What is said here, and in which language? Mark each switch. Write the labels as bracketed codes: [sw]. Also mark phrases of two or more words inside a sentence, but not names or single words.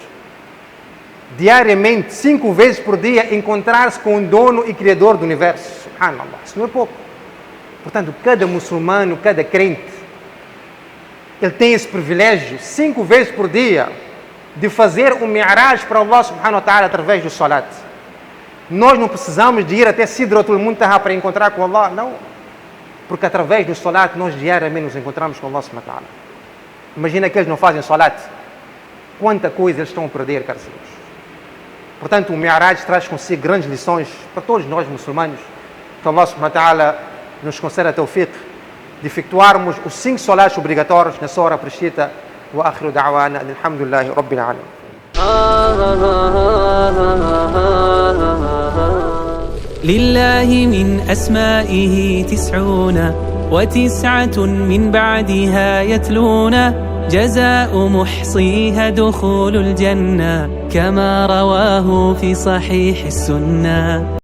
[pt] Diariamente, 5 vezes por dia, encontrar-se com o dono e criador do universo. Subhanallah, isso não é pouco. Portanto, cada muçulmano, cada crente, ele tem esse privilégio 5 vezes por dia de fazer um mi'raj para [ar] الله سبحانه وتعالى [pt] através do salat. Nós não precisamos de ir até Sidratul Muntaha para encontrar com Allah, não. Porque através do salat nós diariamente nos encontramos com [ar] الله سبحانه وتعالى. [pt] Imagina que eles não fazem salat. Quanta coisa eles estão a perder, caros irmãos. Portanto, o Mi'raj traz consigo grandes lições para todos nós muçulmanos. Que [ar] الله سبحانه وتعالى [pt] nos conceda a tawfiq de efetuarmos os 5 salats obrigatórios na sua hora prescrita. [ar] وآخر دعوانا الحمد لله رب العالمين. لله من أسمائه 99 من بعدها يتلون جزاء محصيها دخول الجنة كما رواه في صحيح السنة.